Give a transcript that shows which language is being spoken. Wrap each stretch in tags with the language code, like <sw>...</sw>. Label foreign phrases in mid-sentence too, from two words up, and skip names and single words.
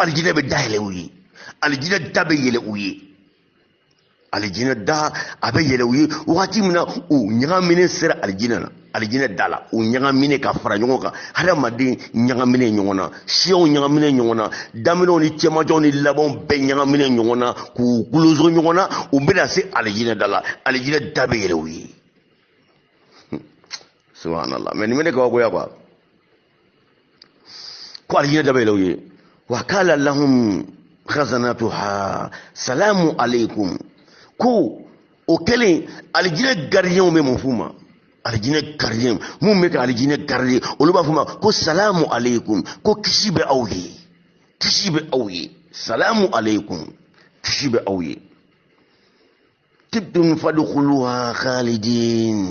<bm>alijinɛ bɛ dayɛlɛ u ye alijinɛ da bɛ yɛlɛ u ye alijinɛ da a bɛ yɛlɛ u ye waati min na u ɲagaminen sera alijinɛ da la u ɲagaminen ka fara ɲɔgɔn kan hadamaden ɲagaminen ɲɔgɔn na siyaw ɲagaminen ɲɔgɔn na daminɛw ni cɛmancɛw ni labanw bɛɛ ɲagaminen ɲɔgɔn na k'u kulozo ɲɔgɔn na u bɛna se alijinɛ da la alijinɛ da bɛ yɛlɛ u ye subhanallah mais nin bɛ ne kabakoya quoi ko alijinɛ da bɛ yɛlɛ u ye</bm> <ar>وقال لهم خزنتها سلام عليكم</ar> <bm>ko o kɛlen alijinɛ gardien bɛ mun f'u ma alijinɛ gardien mun bɛ ka alijinɛ garder olu b'a f'u ma ko</bm> <ar>سلام عليكم</ar> <bm>ko kisi bɛ aw ye</bm> <ar>سلام عليكم</ar> <bm>kisi bɛ aw ye</bm> <ar>طبتم فادخلوها خالدين</ar>